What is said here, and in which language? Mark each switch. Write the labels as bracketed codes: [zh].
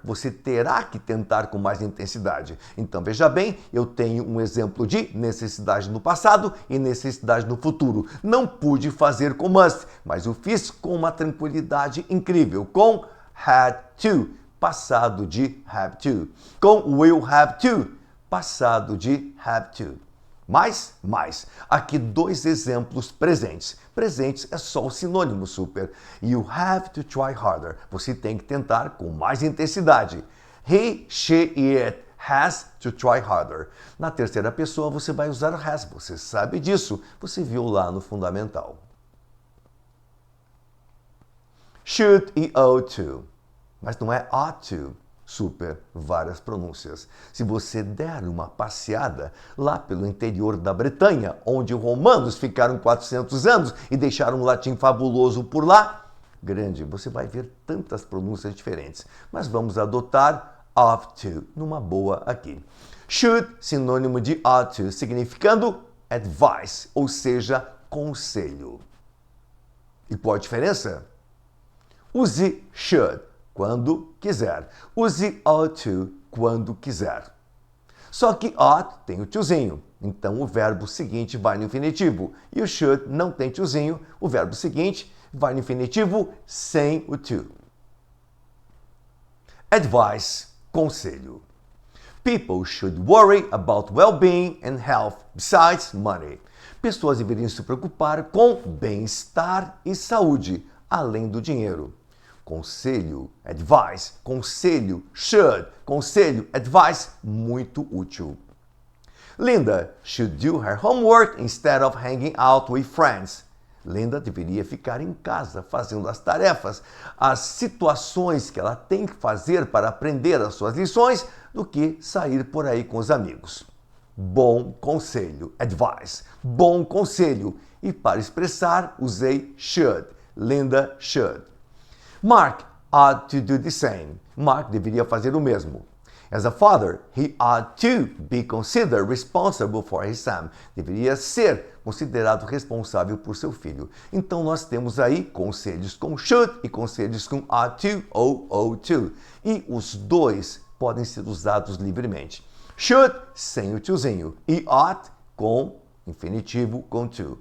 [pt] Você terá que tentar com mais intensidade. Então, veja bem, eu tenho um exemplo de necessidade no passado e necessidade no futuro. Não pude fazer com must, mas eu fiz com uma tranquilidade incrível, com had to, passado de have to. Com will have to, passado de have to. Mais. Aqui dois exemplos presentes. Presentes é só o sinônimo super. [en] You have to try harder. [pt] Você tem que tentar com mais intensidade. [en] He, she, it has to try harder. [pt] Na terceira pessoa você vai usar has. Você sabe disso. Você viu lá no fundamental. Should e ought to. Mas não é ought to. Super, várias pronúncias. Se você der uma passeada lá pelo interior da Bretanha, onde os romanos ficaram 400 anos e deixaram um latim fabuloso por lá, grande, você vai ver tantas pronúncias diferentes. Mas vamos adotar ought to, numa boa aqui. Should, sinônimo de ought to, significando advice, ou seja, conselho. E qual a diferença? Use should quando quiser. Use ought to quando quiser. Só que ought tem o tiozinho, então o verbo seguinte vai no infinitivo. E o should não tem tiozinho, o verbo seguinte vai no infinitivo sem o to. Advice, conselho. [en] People should worry about well-being and health besides money. [pt] Pessoas deveriam se preocupar com bem-estar e saúde, além do dinheiro. Conselho, advice, conselho, should, conselho, advice, muito útil. [en] Linda should do her homework instead of hanging out with friends. [pt] Linda deveria ficar em casa fazendo as tarefas, as situações que ela tem que fazer para aprender as suas lições, do que sair por aí com os amigos. Bom conselho, advice, bom conselho. E para expressar, usei should. Linda should. [en] Mark ought to do the same. [pt] Mark deveria fazer o mesmo. [en] As a father, he ought to be considered responsible for his son. [pt] Deveria ser considerado responsável por seu filho. Então nós temos aí conselhos com should e conselhos com ought to ou ought to. E os dois podem ser usados livremente. Should sem o tiozinho e ought com infinitivo com to.